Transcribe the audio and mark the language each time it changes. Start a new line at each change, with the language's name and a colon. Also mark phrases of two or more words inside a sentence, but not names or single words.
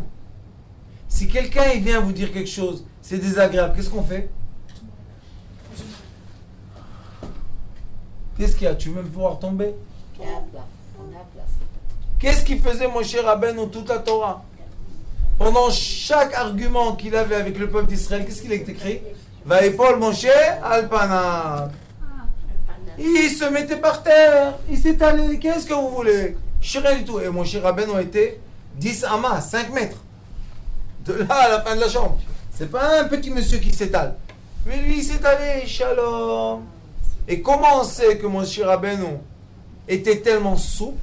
French: Si quelqu'un il vient vous dire quelque chose, c'est désagréable, qu'est-ce qu'on fait? Qu'est-ce qu'il y a? Tu veux me voir tomber? Qu'est-ce qu'il faisait Moshe Rabbeinu toute la Torah? Pendant chaque argument qu'il avait avec le peuple d'Israël, qu'est-ce qu'il a écrit?
Hebrew: ויפול משה על פניו.
French: Il se mettait par terre, il s'étalait, qu'est-ce que vous voulez? Je sais rien du tout. Et Moshe Rabbeinu a été 10 amas, 5 mètres. De là à la fin de la chambre. C'est pas un petit monsieur qui s'étale. Mais lui, il s'étalait, shalom. Et comment on sait que Moshe Rabbeinu était tellement souple?